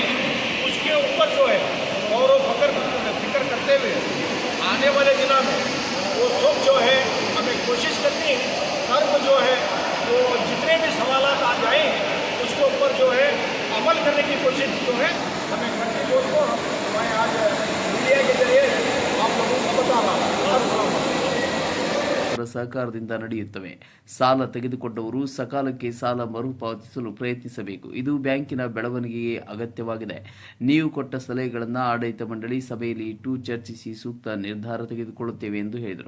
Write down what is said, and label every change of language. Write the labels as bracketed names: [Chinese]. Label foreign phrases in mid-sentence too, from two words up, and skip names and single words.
[Hindi] उसके ऊपर जो है गौरव फिक्र करते हुए आने वाले दिनों में वो सब जो है हमें कोशिश करनी है, कर्म जो है वो जितने भी सवालात आ जाए उसके ऊपर जो है अमल करने की कोशिश जो है हमें करनी है। उसको मैं आज मीडिया के जरिए आप लोगों को बता रहा हूँ। [Kannada] ಸಹಕಾರದಿಂದ ನಡೆಯುತ್ತವೆ. ಸಾಲ ತೆಗೆದುಕೊಂಡವರು ಸಕಾಲಕ್ಕೆ ಸಾಲ ಮರುಪಾವತಿಸಲು ಪ್ರಯತ್ನಿಸಬೇಕು. ಇದು ಬ್ಯಾಂಕಿನ ಬೆಳವಣಿಗೆಗೆ ಅಗತ್ಯವಾಗಿದೆ. ನೀವು ಕೊಟ್ಟ ಸಲಹೆಗಳನ್ನು ಆಡಳಿತ ಮಂಡಳಿ ಸಭೆಯಲ್ಲಿ ಇಟ್ಟು ಚರ್ಚಿಸಿ ಸೂಕ್ತ ನಿರ್ಧಾರ ತೆಗೆದುಕೊಳ್ಳುತ್ತೇವೆ ಎಂದು ಹೇಳಿದರು.